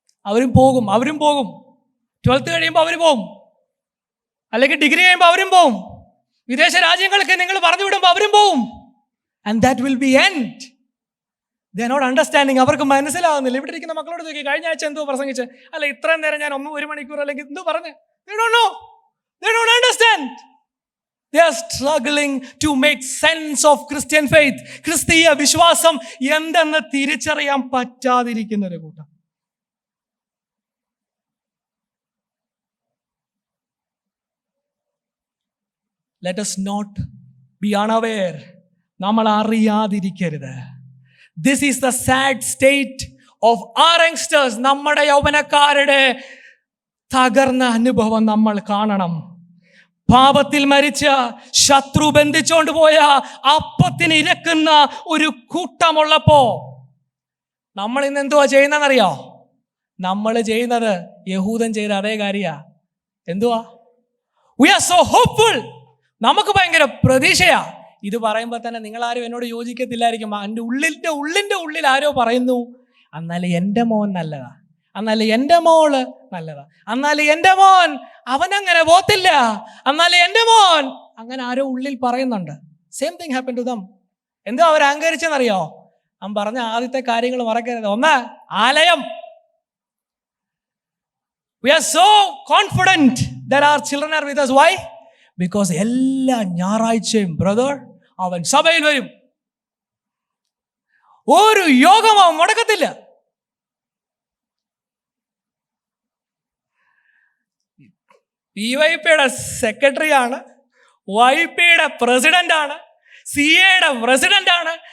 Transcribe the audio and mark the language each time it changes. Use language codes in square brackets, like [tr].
[ml] അവരും പോകും. 12th കഴിയുമ്പോൾ അവർ പോകും, അല്ലെങ്കിൽ ഡിഗ്രി കഴിയുമ്പോൾ അവരും പോകും. വിദേശ രാജ്യങ്ങൾക്ക് നിങ്ങൾ പറഞ്ഞു വിടുമ്പോൾ അവരും പോകും. [en] And that will be end. They are not understanding. [ml] അവർക്ക് മനസ്സിലാവുന്നില്ല. ഇവിടെ ഇരിക്കുന്ന മക്കളോട് ചോദിക്കും, കഴിഞ്ഞ ആഴ്ച എന്തോ പ്രസംഗിച്ച്, അല്ല ഇത്രയും നേരം ഞാൻ 1 മണിക്കൂർ അല്ലെങ്കിൽ എന്തോ പറഞ്ഞ്. [en] They don't know. They don't understand. They are struggling to make sense of Christian faith. [ml] ക്രിസ്തീയ വിശ്വാസം എന്തെന്ന് തിരിച്ചറിയാൻ പറ്റാതിരിക്കുന്ന ഒരു കൂട്ടം. [en] Let us not be unaware. [ml] നമ്മൾ അറിയാതിരിക്കരുത്. [en] This is the sad state of our youngsters. [ml] നമ്മുടെ യൗവനക്കാരുടെ തകർന്ന അനുഭവം നമ്മൾ കാണണം. പാപത്തിൽ മരിച്ച, ശത്രു ബന്ധിച്ചോണ്ട് പോയ, അപ്പത്തിന് ഇരക്കുന്ന ഒരു കൂട്ടമുള്ളപ്പോ നമ്മൾ ഇന്ന് എന്തുവാ ചെയ്യുന്നതെന്നറിയോ? നമ്മൾ ചെയ്യുന്നത് യഹൂദൻ ചെയ്ത അതേ കാര്യ. എന്തുവാ? [en] We are so hopeful. [ml] നമുക്ക് ഭയങ്കര പ്രതീക്ഷയാ. ഇത് പറയുമ്പോൾ തന്നെ നിങ്ങളാരും എന്നോട് യോജിക്കത്തില്ലായിരിക്കും. എൻ്റെ ഉള്ളിൻ്റെ ഉള്ളിൽ ആരോ പറയുന്നു, എന്നാൽ എൻ്റെ മോൻ നല്ലതാ, എന്നാൽ എൻ്റെ മോള് നല്ലതാ, എന്നാൽ എൻ്റെ മോൻ അവനങ്ങനെ പോത്തില്ല, എന്നാൽ എൻ്റെ മോൻ അങ്ങനെ ആരോ ഉള്ളിൽ പറയുന്നുണ്ട്. [en] Same thing happen to them. [ml] എന്തോ അവർ അഹങ്കരിച്ചെന്നറിയോ? അവൻ പറഞ്ഞ ആദ്യത്തെ കാര്യങ്ങൾ മറക്കരുത്. ഒന്ന്, ആലയം. [en] We are so confident that our children are with us. Why? Because [ml] എല്ലാ ഞായറാഴ്ചയും ബ്രദർ അവൻ സഭയിൽ വരും. ഒരു യോഗം അവൻ മുടക്കത്തില്ല. PYPയുടെ സെക്രട്ടറിയാണ്, YPയുടെ പ്രസിഡന്റാണ്, CAയുടെ പ്രസിഡന്റാണ്.